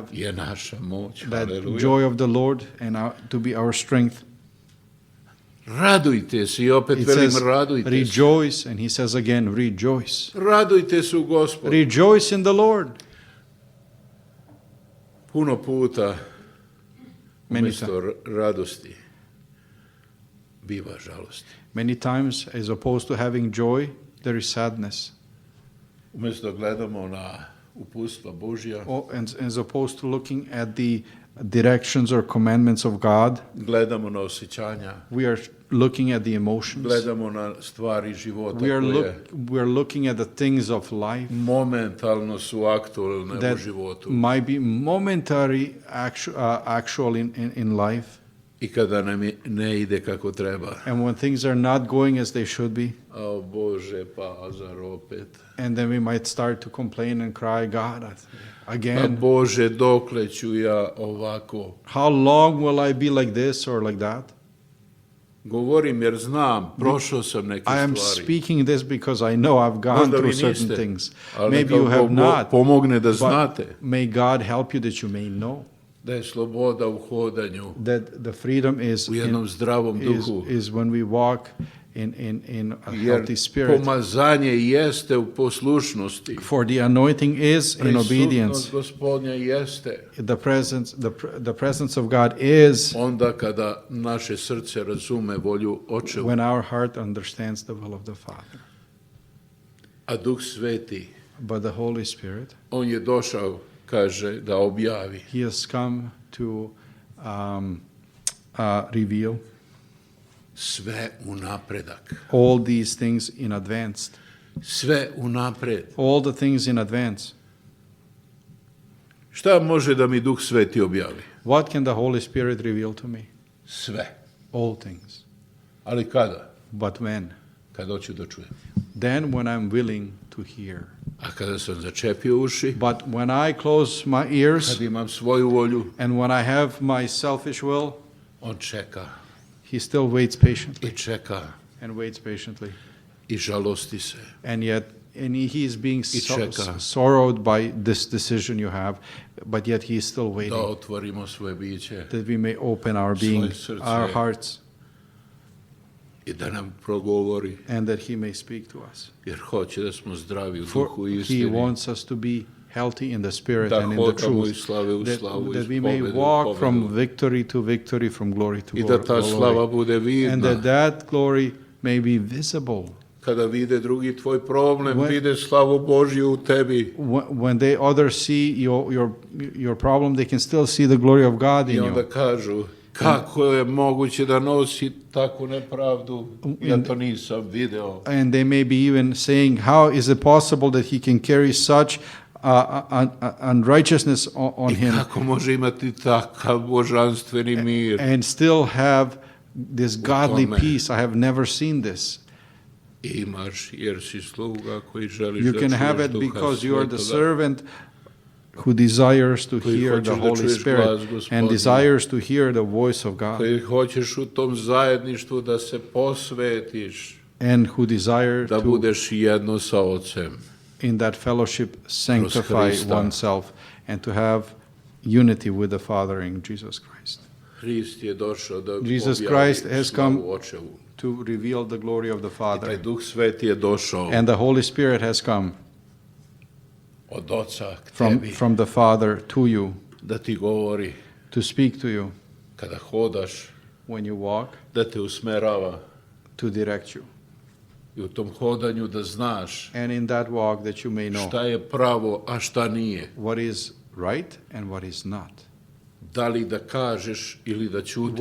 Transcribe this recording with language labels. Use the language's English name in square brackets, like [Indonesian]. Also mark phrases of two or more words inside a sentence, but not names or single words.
[Serbian] je naša moć. [English] that [Serbian] Haleluja. [English] joy of the Lord and to be our strength. [Serbian] Radujte se, i opet [English] It [Serbian] velim, [English] says, [Serbian] radujte se. [English] rejoice, and He says again, rejoice. [Serbian] Radujte se u Gospodu. [English] Rejoice in the Lord. [Serbian] Puno puta [English] Many, [Serbian] umjesto radosti biva žalosti. [English] many times, as opposed to having joy, there is sadness. [Serbian] Umjesto gledamo na uputstva Božja, [English] And as opposed to looking at the directions or commandments of God, [Serbian] gledamo na osjećanja, [English] we are looking at the emotions. [Serbian] gledamo na stvari života [English] We [Serbian] koje [English] are looking at the things of life [Serbian] momentalno su aktualne u [English] that [Serbian] životu. [English] might be momentary actual in life. [Serbian] I kada nam ne ide kako treba. [English] And when things are not going as they should be, [Serbian] O Bože, pa zar opet? [English] and then we might start to complain and cry, God, [Serbian] Pa [English] again, [Serbian] Bože, dokle ću ja ovako? [English] how long will I be like this or like that? [Serbian] Govorim jer znam, prošao sam neke [English] I am [Serbian] stvari. [English] speaking this because I know I've gone [Serbian] Možda vi [English] through certain [Serbian] niste, [English] things. [Serbian] ali [English] Maybe [Serbian] neka [English] you have [Serbian] Bog [English] not, [Serbian] pomogne da znate [English] but may God help you that you may know [Serbian] da je sloboda u hodanju [English] that the freedom is [Serbian] u jednom zdravom duhu. [English] is when we walk in a [Serbian] Jer [English] healthy spirit. [Serbian] pomazanje jeste u poslušnosti. [English] For the anointing is in [Serbian] Prisutnost [English] obedience. [Serbian] Gospodnja jeste [English] The presence of God is [Serbian] onda kada naše srce razume volju Očevu. [English] when our heart understands the will of the Father. [Serbian] A Duh Sveti, [English] But the Holy Spirit, [Serbian] on je došao, kaže, da objavi. [English] He has come to reveal [Serbian] Sve u napredak. [English] all these things in advance. [Serbian] Sve u napred. [English] All the things in advance. [Serbian] Šta može da mi Duh Sveti objavi? [English] What can the Holy Spirit reveal to me? [Serbian] Sve. [English] All things. [Serbian] Ali kada? [English] But when? [Serbian] Kad hoću da čujem. [English] Then when I'm willing to hear. [Serbian] A kada sam začepio uši, [English] But when I close my ears [Serbian] kad imam svoju volju, [English] and when I have my selfish will, [Serbian] on čeka [English] He still waits patiently [Serbian] i čeka [English] and waits patiently. [Serbian] i žalosti se. [English] And yet, he is being [Serbian] čeka. [English] sorrowed by this decision you have, but yet he is still [Serbian] Da [English] waiting [Serbian] otvorimo svoje biće [English] that we may open our being, [Serbian] srce. [English] our hearts, [Serbian] i da nam progovori, [English] and that he may speak to us. [Serbian] jer hoće da smo zdravi u [English] For [Serbian] duhu i [English] he [Serbian] istini. [English] wants us to be healthy in the spirit [Serbian] Da [English] and in the [Serbian] hodamo iz [English] truth, [Serbian] slave u slavu, [English] that [Serbian] iz [English] we may [Serbian] pobede u [English] walk [Serbian] pobedu. [English] from victory to victory, from glory to [Serbian] I da ta slava [English] glory, [Serbian] bude [English] and [Serbian] vidna. [English] that glory may be visible. [Serbian] Kada vide drugi tvoj problem, [English] When- [Serbian] vide slavu Božju u tebi. [English] When they others see your problem, they can still see the glory of God [Serbian] I [English] in [Serbian] onda [English] you. [Serbian] kažu, kako je moguće da nosi takvu nepravdu? Ja to nisam video. [English] And they may be even saying, how is it possible that he can carry such unrighteousness on [Serbian] I [English] him [Serbian] kako može imati takav božanstveni mir? [English] and still have this godly [Serbian] tome. [English] peace? I have never seen this. [Serbian] Imaš, jer si sluga koji želiš [English] You [Serbian] da [English] can [Serbian] čuješ [English] have it [Serbian] Duha [English] because you are the [Serbian] Svetoga. [English] servant who desires to [Serbian] Koji [English] hear the [Serbian] hoćeš da [English] Holy [Serbian] čuješ [English] Spirit [Serbian] glas [English] and [Serbian] Gospodnji. [English] desires to hear the voice of God, [Serbian] Koji hoćeš u tom zajedništvu da se posvetiš, [English] and who desire [Serbian] da [English] to, [Serbian] budeš jedno sa Ocem. [English] in that fellowship, sanctify [Serbian] Hrista. [English] oneself and to have unity with the Father in Jesus Christ. [Serbian] Hrist je došao da [English] Jesus [Serbian] objavi [English] Christ has [Serbian] slavu [English] come [Serbian] Očevu. [English] to reveal the glory of the [Serbian] I taj [English] Father. [Serbian] Duh Sveti je došao [English] And the Holy Spirit has come [Serbian] od Oca k tebi [English] from the Father to you [Serbian] da ti govori [English] to speak to you [Serbian] kada hodaš, [English] when you walk, [Serbian] da te usmerava [English] to direct you. [Serbian] i u tom hodanju da znaš [English] And in that walk that you may know [Serbian] šta je pravo, a šta nije. [English] what is right and what is not. [Serbian] Da li da kažeš ili da ćutiš,